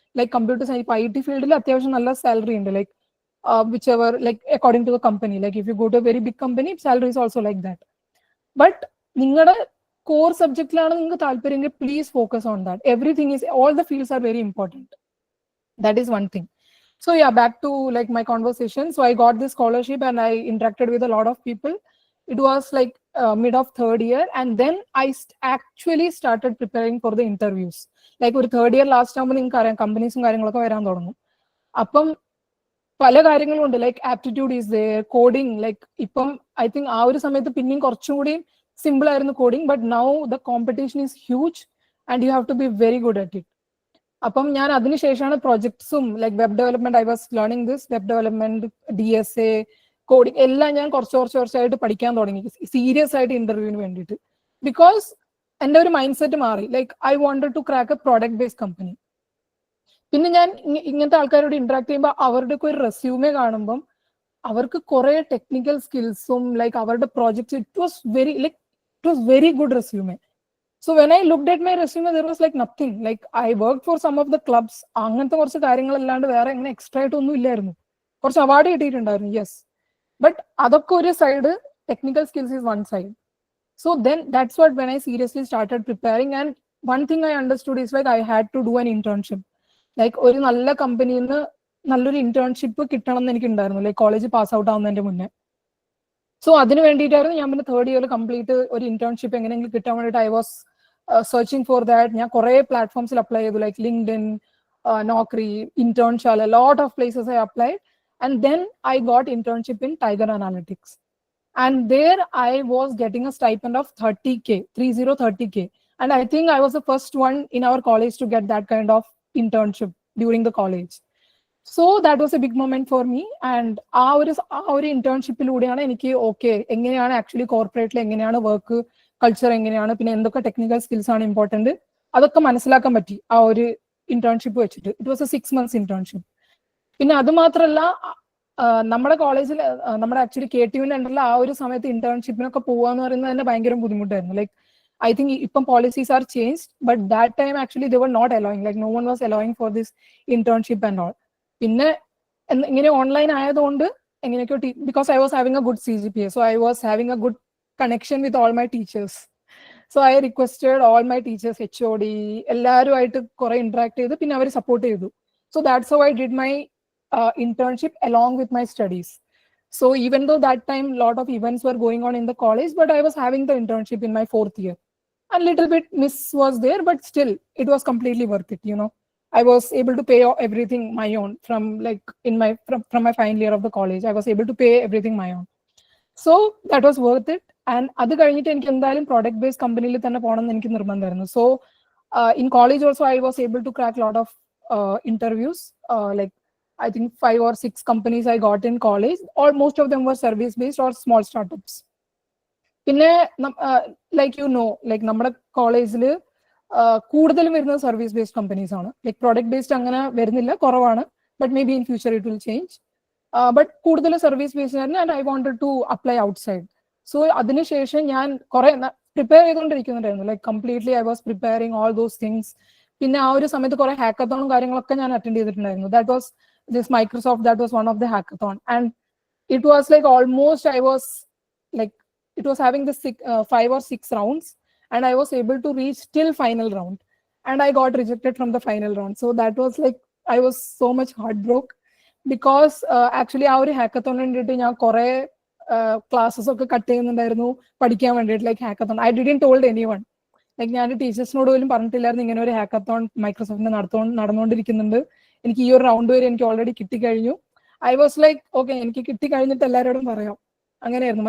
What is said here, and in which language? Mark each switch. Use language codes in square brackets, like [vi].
[ml] Like computer science, ഇപ്പൊ I T ഫീൽഡിൽ അത്യാവശ്യം നല്ല സാലറി ഉണ്ട്, [en] Like whichever, like according to the company. Like if you go to a very big company, salary is also like that. But [ml] നിങ്ങളുടെ core സബ്ജക്റ്റിലാണ് നിങ്ങൾക്ക് താല്പര്യമെങ്കിൽ [en] Please focus on that. Everything is, all the fields are very important. That is one thing. So yeah, back to like my conversation. So I got this scholarship and I interacted with a lot of people. It was like mid of third year, and then I actually started preparing for the interviews. [ml] Like ഒരു third year last ആകുമ്പോൾ നിങ്ങൾക്ക് അറിയാം കമ്പനീസും കാര്യങ്ങളൊക്കെ വരാൻ തുടങ്ങും. അപ്പം പല കാര്യങ്ങളും ഉണ്ട്, [en] like aptitude is there, [ml] coding. [en] like ഇപ്പം I think [ml] ആ ഒരു സമയത്ത് പിന്നെയും കുറച്ചും കൂടി സിമ്പിൾ ആയിരുന്നു coding, [en] But now the competition is huge and you have to be very good at it. [ml] അപ്പം ഞാൻ അതിനുശേഷമാണ് പ്രൊജക്ട്സും like web development, [en] I was learning this web development, [ml] DSA, coding എല്ലാം ഞാൻ കുറച്ചായിട്ട് പഠിക്കാൻ തുടങ്ങി സീരിയസ് ആയിട്ട് ഇന്റർവ്യൂവിന് വേണ്ടിയിട്ട്. [en] because [ml] എൻ്റെ ഒരു മൈൻഡ് സെറ്റ് മാറി. [en] Like I wanted to crack a product based company. [ml] പിന്നെ ഞാൻ ഇങ്ങനത്തെ ആൾക്കാരോട് ഇന്ററാക്ട് ചെയ്യുമ്പോൾ അവരുടെ ഒരു റെസ്യൂമെ കാണുമ്പം അവർക്ക് കുറെ ടെക്നിക്കൽ സ്കിൽസും ലൈക്ക് അവരുടെ projects, [en] It was very good resume. So when I looked at my resume, there was like nothing. Like I worked for some of the clubs. [ml] അങ്ങനത്തെ കുറച്ച് കാര്യങ്ങളല്ലാണ്ട് വേറെ എങ്ങനെ എക്സ്ട്രാ ആയിട്ടൊന്നും ഇല്ലായിരുന്നു. കുറച്ച് അവാർഡ് കിട്ടിയിട്ടുണ്ടായിരുന്നു, യെസ്. [en] But അതൊക്കെ ഒരു side, technical skills is one side. So then that's what when I seriously started preparing. And one thing I understood is like I had to do an internship. [ml] Like ഒരു നല്ല കമ്പനിയിൽ നിന്ന് നല്ലൊരു internship കിട്ടണം എന്ന് എനിക്കുണ്ടായിരുന്നു, ലൈക്ക് കോളേജ് പാസ് ഔട്ട് ആവുന്നതിന്റെ മുന്നേ. So അതിന് വേണ്ടിയിട്ടായിരുന്നു ഞാൻ പിന്നെ തേർഡ് ഇയർ കംപ്ലീറ്റ് ഒരു ഇന്റേൺഷിപ്പ് എങ്ങനെയെങ്കിലും കിട്ടാൻ വേണ്ടിയിട്ട് [en] I was searching for that. [ml] ഞാൻ കുറേ പ്ലാറ്റ്ഫോംസിൽ അപ്ലൈ ചെയ്തു, like LinkedIn, Naukri, Internshala, [en] a lot of places I applied. And then I got internship in Tiger Analytics. And there I was getting a stipend of 30K. And I think I was the first one in our college to get that kind of internship during the college. So that was a big moment for me. [ml] And ആ ഒരു ഇന്റേൺഷിപ്പിലൂടെയാണ് എനിക്ക് okay എങ്ങനെയാണ് actually കോർപ്പറേറ്റിൽ എങ്ങനെയാണ് work culture എങ്ങനെയാണ്, പിന്നെ എന്തൊക്കെ technical skills ആണ് important, അതൊക്കെ മനസ്സിലാക്കാൻ പറ്റി ആ ഒരു ഇന്റേൺഷിപ്പ് വെച്ചിട്ട്. [en] It was a 6 months internship. [ml] പിന്നെ അത് മാത്രമല്ല, നമ്മുടെ കോളേജിൽ നമ്മുടെ ആക്ച്വലി KTUവിന്റെ അണ്ടറിൽ ആ ഒരു സമയത്ത് ഇന്റേൺഷിപ്പിനൊക്കെ പോവാന്ന് പറയുന്നത് തന്നെ ഭയങ്കര ബുദ്ധിമുട്ടായിരുന്നു. [en] Like I think ഇപ്പം policies are changed, but that time actually they were not allowing, like no one was allowing for this internship and all. [ml] പിന്നെ ഇങ്ങനെ ഓൺലൈൻ ആയതുകൊണ്ട് എങ്ങനെയൊക്കെയോ [en] Because I was having a good CGPA, so I was having a good connection with all my teachers. So I requested all my teachers, [ml] HOD, എല്ലാവരുമായിട്ട് കുറെ interact ചെയ്ത് പിന്നെ അവർ support ചെയ്തു. [en] So that's how I did my internship along with my studies. So even though that time lot of events were going on in the college, but I was having the internship in my 4th year. A little bit miss was there, but still it was completely worth it, you know. I was able to pay everything my own from like in my from my final year of the college. I was able to pay everything my own. So that was worth it. [ml] And അത് കഴിഞ്ഞിട്ട് എനിക്ക് എന്തായാലും product based കമ്പനിയിൽ തന്നെ പോകണം എന്ന് എനിക്ക് നിർബന്ധമായിരുന്നു. [en] So in college also I was able to crack lot of interviews. Like I think 5 or 6 companies I got in college, or most of them were service based or small startups. [ml] പിന്നെ like you know, like നമ്മുടെ കോളേജിൽ കൂടുതലും വരുന്നത് service based companies ആണ്. Like product based അങ്ങനെ വരുന്നില്ല, കുറവാണ്. [en] But may be in future it will change. [ml] But കൂടുതൽ സർവീസ് ബേസ്ഡ് ആയിരുന്നു. [en] And I wanted to apply outside. [ml] So അതിനുശേഷം ഞാൻ കുറെ prepare ചെയ്തുകൊണ്ടിരിക്കുന്നുണ്ടായിരുന്നു. [en] Like completely I was preparing all those things. [ml] പിന്നെ ആ ഒരു സമയത്ത് കുറെ ഹാക്കത്തോണും കാര്യങ്ങളൊക്കെ ഞാൻ അറ്റൻഡ് ചെയ്തിട്ടുണ്ടായിരുന്നു. [en] That was this Microsoft, that was one of the hackathon, and it was like almost I was like, it was having the 5 or 6 rounds, and I was able to reach till final round, and I got rejected from the final round. So that was like, I was so much heartbroken because actually our hackathon [ml] indittu ഞാൻ കുറെ classes ഒക്കെ cut ചെയ്യുന്നുണ്ടായിരുന്നു പഠിക്കാൻ വേണ്ടിയിട്ട്, like hackathon. [en] I didn't told anyone. [ml] Like ഞാൻ ടീച്ചേഴ്സിനോട് പോലും പറഞ്ഞിട്ടില്ലായിരുന്നു ഇങ്ങനെ ഒരു ഹാക്കത്തോൺ മൈക്രോസോഫ്റ്റിന് നടന്നുകൊണ്ടിരിക്കുന്നുണ്ട്, എനിക്ക് ഈ ഒരു റൗണ്ട് വരെ എനിക്ക് already കിട്ടിക്കഴിഞ്ഞു. I was like okay, എനിക്ക് കിട്ടിക്കഴിഞ്ഞിട്ട് എല്ലാവരോടും പറയാം. അങ്ങനെയായിരുന്നു.